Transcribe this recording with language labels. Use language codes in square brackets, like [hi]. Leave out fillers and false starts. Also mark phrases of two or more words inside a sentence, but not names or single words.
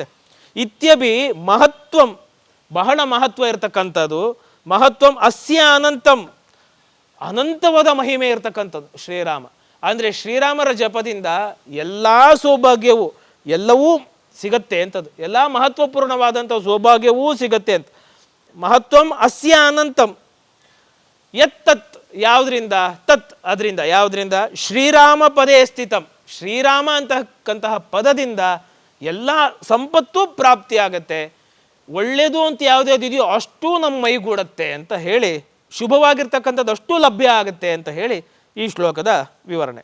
[sa] ಇತ್ಯಭಿ ಮಹತ್ವಂ, [kn] ಬಹಳ ಮಹತ್ವ ಇರತಕ್ಕಂಥದ್ದು. [sa] ಮಹತ್ವಂ ಅಸ್ಯ ಅನಂತಂ, [kn] ಅನಂತವಾದ ಮಹಿಮೆ ಇರತಕ್ಕಂಥದ್ದು ಶ್ರೀರಾಮ. ಅಂದರೆ ಶ್ರೀರಾಮರ ಜಪದಿಂದ ಎಲ್ಲ ಸೌಭಾಗ್ಯವೂ ಎಲ್ಲವೂ ಸಿಗತ್ತೆ ಅಂತದ್ದು, ಎಲ್ಲ ಮಹತ್ವಪೂರ್ಣವಾದಂಥ ಸೌಭಾಗ್ಯವೂ ಸಿಗತ್ತೆ ಅಂತ. [sa] ಮಹತ್ವಂ ಅಸ್ಯ ಅನಂತಂ ಯತ್ [kn] ಯಾವುದರಿಂದ, ತತ್ ಅದರಿಂದ, ಯಾವುದರಿಂದ, [sa] ಶ್ರೀರಾಮ ಪದೇ ಸ್ಥಿತಂ, [kn] ಶ್ರೀರಾಮ ಅಂತಕ್ಕಂತಹ ಪದದಿಂದ ಎಲ್ಲ ಸಂಪತ್ತು ಪ್ರಾಪ್ತಿಯಾಗತ್ತೆ. ಒಳ್ಳೆಯದು ಅಂತ ಯಾವುದ್ಯಾವುದಿದೆಯೋ ಅಷ್ಟೂ ನಮ್ಮ ಮೈಗೂಡತ್ತೆ ಅಂತ ಹೇಳಿ, ಶುಭವಾಗಿರ್ತಕ್ಕಂಥದ್ದು ಅಷ್ಟೂ ಲಭ್ಯ ಆಗುತ್ತೆ ಅಂತ ಹೇಳಿ ಈ ಶ್ಲೋಕದ ವಿವರಣೆ.